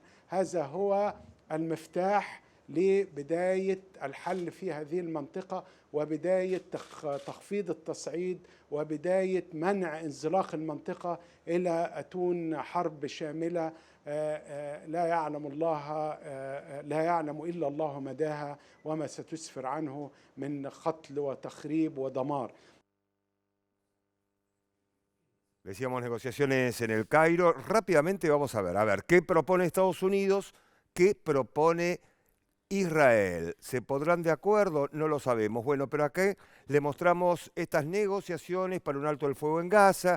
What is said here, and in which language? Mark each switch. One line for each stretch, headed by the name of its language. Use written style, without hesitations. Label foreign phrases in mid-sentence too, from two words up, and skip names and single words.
Arabic: هذا هو المفتاح لبداية الحل في هذه المنطقة وبداية تخفيض التصعيد وبداية منع انزلاق المنطقة إلى أتون حرب شاملة لا يعلم إلا الله مداها وما ستسفر عنه من قتل وتخريب ودمار.
Spanish: Decíamos negociaciones en el Cairo. Rápidamente vamos a ver qué propone Estados Unidos, qué propone Israel. ¿Se pondrán de acuerdo? No lo sabemos. Bueno, pero acá le mostramos estas negociaciones para un alto el fuego en Gaza.